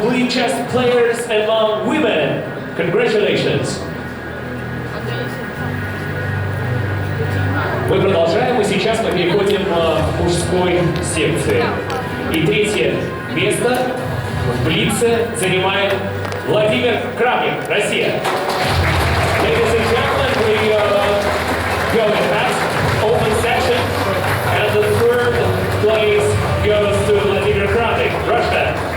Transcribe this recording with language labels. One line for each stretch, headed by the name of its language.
English: Chess players among women. Congratulations.
Russian: Мы продолжаем, и сейчас мы переходим к мужской секции. И третье место в Блице занимает Владимир Кравник, Россия.
English: Ladies and gentlemen, we go in that open section, and the third place goes to Vladimir Kravnik, Russia.